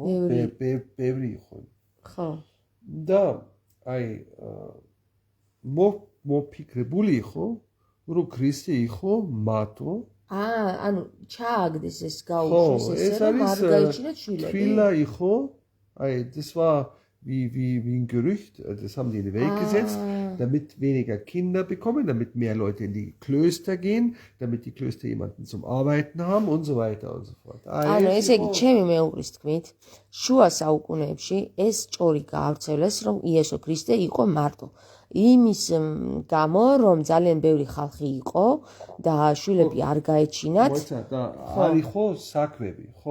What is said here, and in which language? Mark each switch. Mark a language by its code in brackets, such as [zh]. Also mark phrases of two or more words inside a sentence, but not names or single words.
[ka] ბევრი იყვნენ. ხო. და აი მოფიქრებული იყო რომ ქრისტე იყო მათო. ანუ ჩააგდეს ეს გაუშვეს ესე რომ არ გაიჩინათ შვილები. თბილა იყო, აი [de] das war wie ein Gerücht, das haben die in die Welt gesetzt, damit weniger Kinder bekommen, damit mehr Leute in die Klöster gehen, damit die Klöster jemanden zum Arbeiten haben und so weiter und so fort. [ka] ანუ ესე იგი ჩემი მეუღლის თქმით, შუა საუკუნეებში ეს ჭორი გაავრცელეს, რომ იესო ქრისტე იყო მარტო. იმის გამო, რომ ძალიან ბევრი ხალხი იყო და შვილები არ გაეჩინათ. მოიცა და არ იყო საკვები, ხო?